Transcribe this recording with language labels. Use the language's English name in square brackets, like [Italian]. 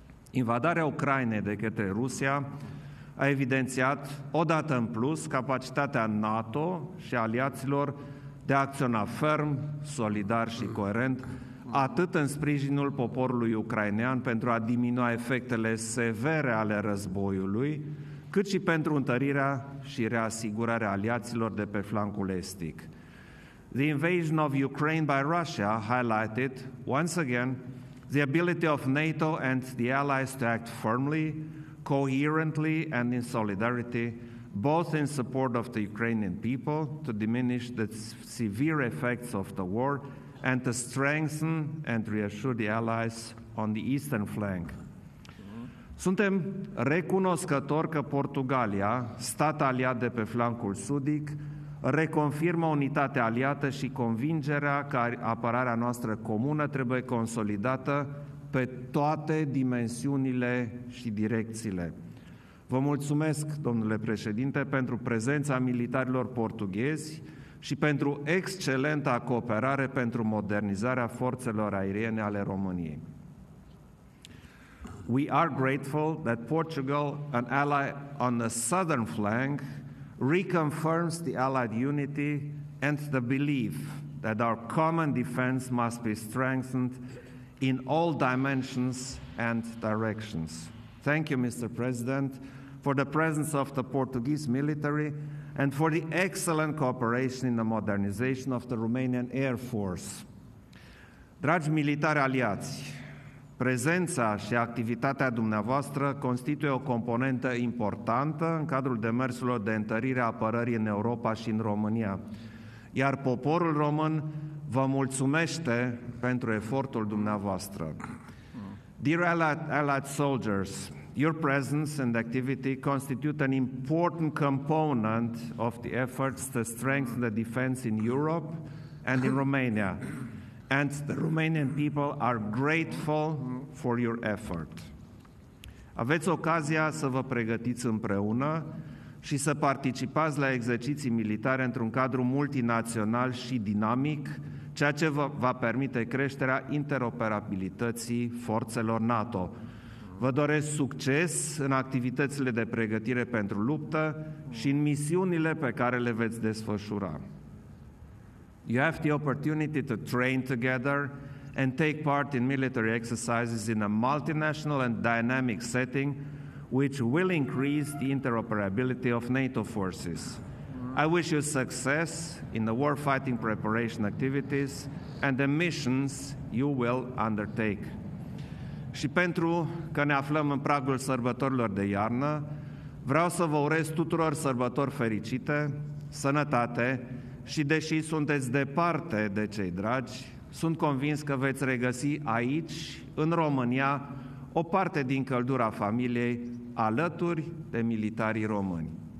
[Romanian] Invadarea Ucrainei de către Rusia a evidențiat, odată în plus, capacitatea NATO și aliaților de a acționa ferm, solidar și coerent, atât în sprijinul poporului ucrainean pentru a diminua efectele severe ale războiului, cât și pentru întărirea și reasigurarea aliaților de pe flancul estic. [English] The invasion of Ukraine by Russia highlighted, once again, the ability of NATO and the allies to act firmly, coherently, and in solidarity, both in support of the Ukrainian people to diminish the severe effects of the war and to strengthen and reassure the allies on the eastern flank. [Romanian] Suntem recunoscători că Portugalia, stat aliat de pe flancul sudic, reconfirmă unitatea aliată și convingerea că apărarea noastră comună trebuie consolidată pe toate dimensiunile și direcțiile. Vă mulțumesc, domnule președinte, pentru prezența militarilor portughezi și pentru excelenta cooperare pentru modernizarea forțelor aeriene ale României. [English] We are grateful that Portugal, an ally on the southern flank, reconfirms the Allied unity and the belief that our common defense must be strengthened in all dimensions and directions. Thank you, Mr. President, for the presence of the Portuguese military and for the excellent cooperation in the modernization of the Romanian Air Force. [Romanian] Dragi militari aliați, prezența și activitatea dumneavoastră constituie o componentă importantă în cadrul demersurilor de întărire a apărării în Europa și în România, iar poporul român vă mulțumește pentru efortul dumneavoastră. [English] Dear allied soldiers, your presence and activity constitute an important component of the efforts to strengthen the defense in Europe and in Romania. And the Romanian people are grateful for your effort. [Romanian] Aveți ocazia să vă pregătiți împreună și să participați la exerciții militare într-un cadru multinațional și dinamic, ceea ce vă va permite creșterea interoperabilității forțelor NATO. Vă doresc succes în activitățile de pregătire pentru luptă și în misiunile pe care le veți desfășura. [English] You have the opportunity to train together and take part in military exercises in a multinational and dynamic setting which will increase the interoperability of NATO forces. I wish you success in the warfighting preparation activities and the missions you will undertake. [Romanian] Și pentru că ne aflăm în pragul sărbătorilor de iarnă, vreau să vă urez tuturor sărbători fericite, sănătate și, deși sunteți departe de cei dragi, sunt convins că veți regăsi aici, în România, o parte din căldura familiei alături de militarii români.